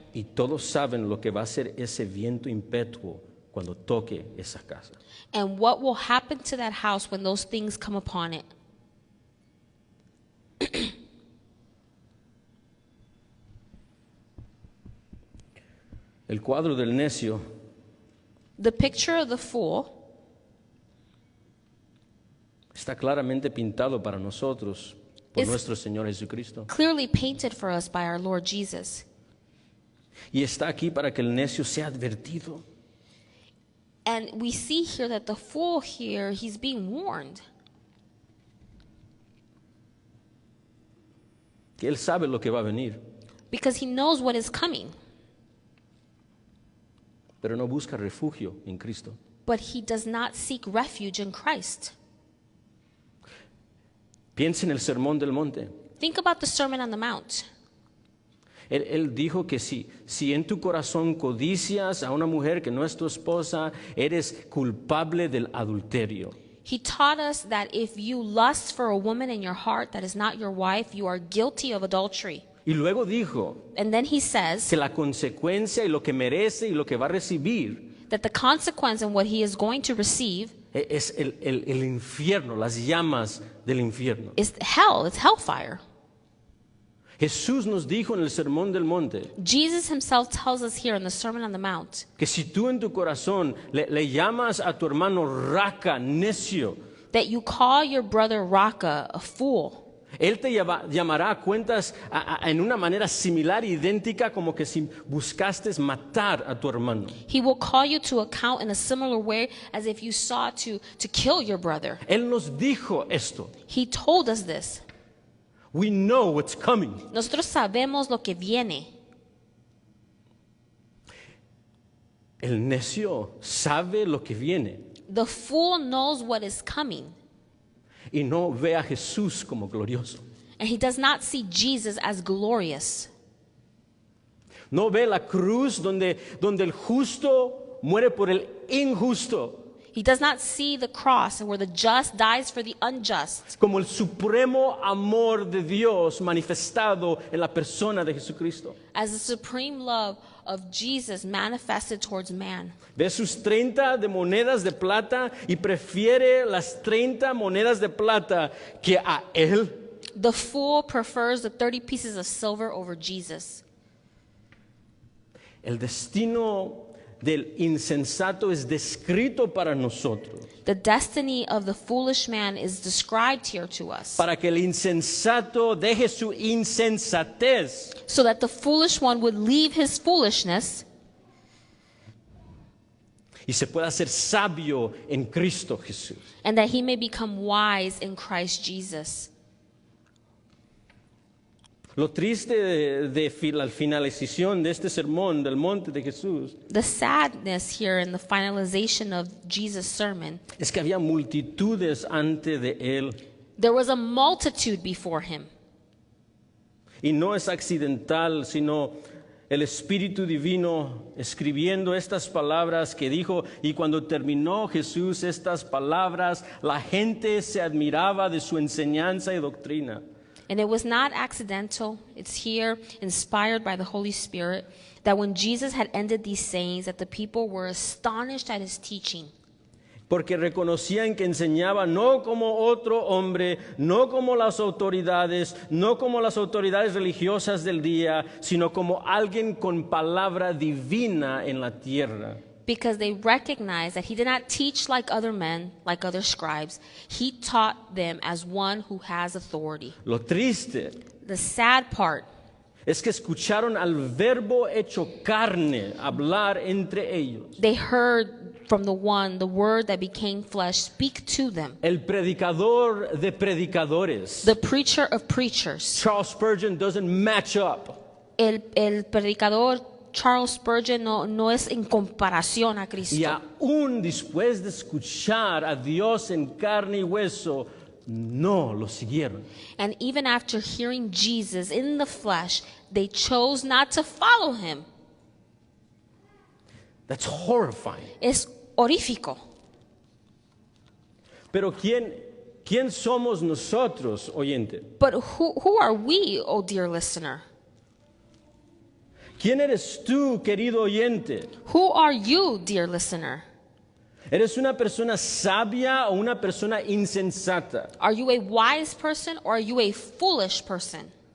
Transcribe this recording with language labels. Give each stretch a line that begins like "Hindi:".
Spanish: Y todos saben lo que va a ser ese viento impetuo cuando toque esa casa.
English: and what will happen to that house when those things come upon it.
Spanish: El cuadro del necio
English: The picture of the fool
Spanish: Está claramente pintado para nosotros por Es- nuestro Señor Jesucristo.
English: clearly painted for us by our Lord Jesus.
Spanish: Y está aquí para que el necio sea advertido.
English: And we see here that the fool here, he's being warned.
Spanish: Que él sabe lo que va a venir,
English: Because he knows what is coming,
Spanish: pero no busca refugio en Cristo.
English: but he does not seek refuge in Christ.
Spanish: Piensa en el Sermón del Monte.
English: Think about the Sermon on the Mount.
Spanish: Él dijo que si en tu corazón codicias a una mujer que no es tu esposa, eres culpable del adulterio.
English: He taught us that if you lust for a woman in your heart that is not your wife, you are guilty of adultery.
Spanish: Y luego dijo
English: And then he says
Spanish: que la consecuencia y lo que merece y lo que va a recibir
English: that the consequence and what he is going to receive
Spanish: es el infierno, las llamas del infierno.
English: is hell, it's hellfire.
Spanish: Jesús nos dijo en el Sermón del Monte
English: Jesus himself tells us here in the Sermon on the Mount
Spanish: que si tú en tu corazón le llamas a tu hermano raca, necio,
English: that you call your brother Raka a fool.
Spanish: él te llamará a cuentas en una manera similar, idéntica, como que si buscaste matar a tu hermano.
English: He will call you to account in a similar way as if you sought to kill your brother.
Spanish: Él nos dijo esto.
English: He told us this. We know what's coming.
Spanish: Nosotros sabemos lo que viene. El necio sabe lo que viene
English: The fool knows what is coming,
Spanish: y no ve a Jesús como glorioso.
English: and he does not see Jesus as glorious.
Spanish: No ve la cruz donde el justo muere por el injusto,
English: He does not see the cross where the just dies for the unjust,
Spanish: como el supremo amor de Dios manifestado en la persona de Jesucristo.
English: as the supreme love of Jesus manifested towards man.
Spanish: Ve sus 30 de monedas de plata y prefiere las 30 monedas de plata que a él.
English: The fool prefers the 30 pieces of silver over Jesus.
Spanish: El destino del insensato es descrito para nosotros,
English: The destiny of the foolish man is described here to us,
Spanish: para que el insensato deje su insensatez
English: so that the foolish one would leave his foolishness
Spanish: y se pueda ser sabio en Cristo Jesús.
English: and that he may become wise in Christ Jesus.
Spanish: Lo triste de la finalización de este sermón del monte de Jesús
English: The sadness here in the finalization of Jesus' sermon,
Spanish: es que había multitudes ante de él.
English: there was a multitude before him.
Spanish: Y no es accidental, sino el Espíritu Divino escribiendo estas palabras que dijo, y cuando terminó Jesús estas palabras, la gente se admiraba de su enseñanza y doctrina.
English: And it was not accidental. It's here, inspired by the Holy Spirit, that when Jesus had ended these sayings, that the people were astonished at his teaching.
Spanish: Porque reconocían que enseñaba no como otro hombre, no como las autoridades, no como las autoridades religiosas del día, sino como alguien con palabra divina en la tierra.
English: Because they recognized that he did not teach like other men, like other scribes. He taught them as one who has authority.
Spanish: Lo triste
English: The sad part
Spanish: es que escucharon al verbo hecho carne hablar entre ellos.
English: they heard from the one, the word that became flesh, speak to them.
Spanish: El predicador de predicadores.
English: The preacher of preachers. Charles Spurgeon doesn't match up.
Spanish: El predicador Charles Spurgeon no es en comparación a Cristo. Y aún después de escuchar a Dios en carne y hueso, no lo siguieron.
English: And even after hearing Jesus in the flesh, they chose not to follow him. That's horrifying.
Spanish: Es horrífico. Pero ¿quién somos nosotros, oyente?
English: But who are we, oh dear listener?
Spanish: ¿Quién eres tú, querido oyente?
English: Who are you, dear listener?
Spanish: ¿Eres una persona sabia o una persona insensata?
English: Are you a wise person or are you a foolish person?